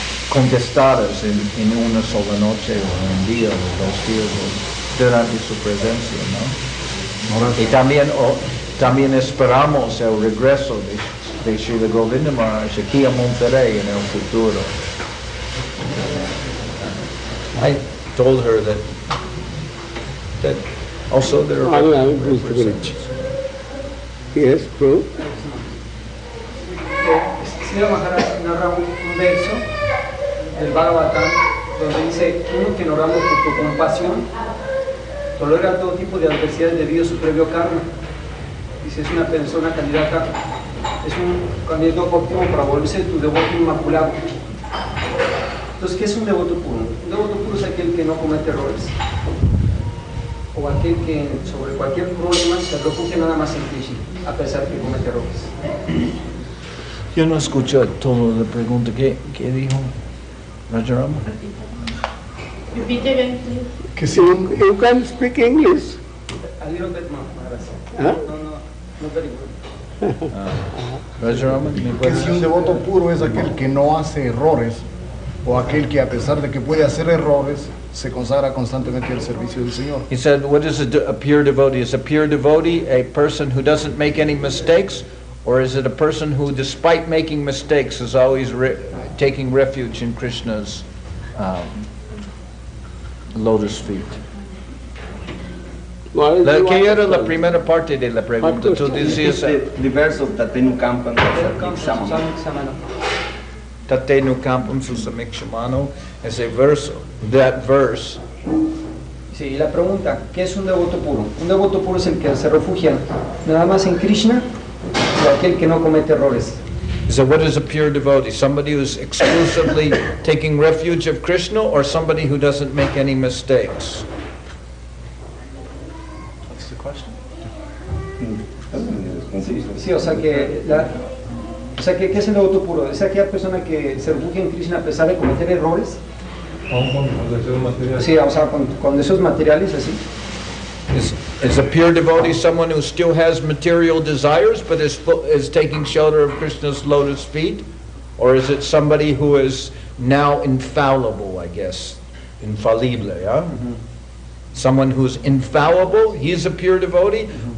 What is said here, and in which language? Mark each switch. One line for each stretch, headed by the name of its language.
Spanish: contestadas en una sola noche o un día o 2 días durante su presencia, ¿no? Y también esperamos el regreso de Srila Govinda Maharaj aquí a Monterrey en el futuro.
English: I told her that also there are representations. Yes, true.
Spanish: Srila Maharaj narra un verso del Bhagavatam donde dice: uno que oramos por tu compasión tolera todo tipo de adversidades debido a su previo karma. Dice, es una persona candidata, es un candidato óptimo para volverse tu devoto inmaculado. Entonces, ¿qué es un devoto puro? Un devoto puro es aquel que no comete errores, o aquel que sobre cualquier problema se refugia nada más en Krishna, a pesar que comete errores. Yo no escuché todo la pregunta. ¿Qué dijo Rajarama?
English: Repeat again, please. Because you can speak English. A little bit more, Huh? no very good. Rajarama,
Spanish: Que si un devoto puro es aquel que no hace errores, o aquel que a pesar de que puede hacer errores, se consagra constantemente al servicio del Señor.
English: He said, what is a pure devotee? Is a pure devotee a person who doesn't make any mistakes, or is it a person who, despite making mistakes, is always taking refuge in Krishna's lotus feet?
Spanish: ¿Qué era la primera parte de la pregunta? Tú decías
Sanskrit: Diversos tatenu kampan Tatenu kampam susamikshmano,
Spanish: ese verso,
English: that verse.
Spanish: Sí, la pregunta, ¿qué es un devoto puro? Un devoto puro es el que se refugia nada más en Krishna, o aquel que no comete errores.
English: So what is a pure devotee? Somebody who's exclusively taking refuge of Krishna, or somebody who doesn't make any mistakes? What's the question?
Spanish: Sí, o sea que ¿qué es el devoto puro? ¿Es aquella persona que se refugia en Krishna a pesar de cometer errores? Sí, o sea, con deseos materiales, así.
English: Is a pure devotee someone who still has material desires but is taking shelter of Krishna's lotus feet? Or is it somebody who is now infallible, I guess? Infallible, yeah? Mm-hmm. Someone who's infallible, he's a pure devotee? Mm-hmm.